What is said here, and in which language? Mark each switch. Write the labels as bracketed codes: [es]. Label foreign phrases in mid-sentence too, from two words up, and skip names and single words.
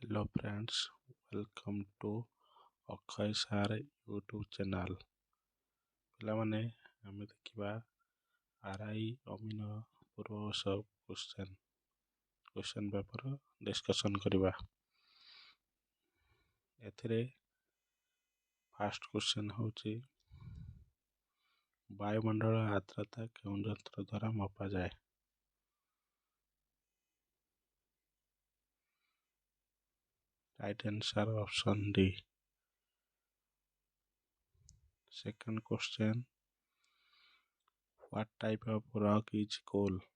[en] Hello friends, welcome to ଅକ୍ଷୟ ସାର୍ ୟୁଟ୍ୟୁବ୍ ଚ୍ୟାନେଲ୍। [or] ପିଲାମାନେ ଆମେ ଦେଖିବା ଆର୍ଆଇ ଅମିନ ପୂର୍ବବର୍ଷ [en] question paper discussion [or] କରିବା। ଏଥିରେ [en] first question [or] ହେଉଛି ବାୟୁମଣ୍ଡଳ ଆର୍ଦ୍ରତା କେଉଁ ଯନ୍ତ୍ର ଦ୍ୱାରା ମପାଯାଏ? [en] Right answer option D. Second question, what type of rock is coal?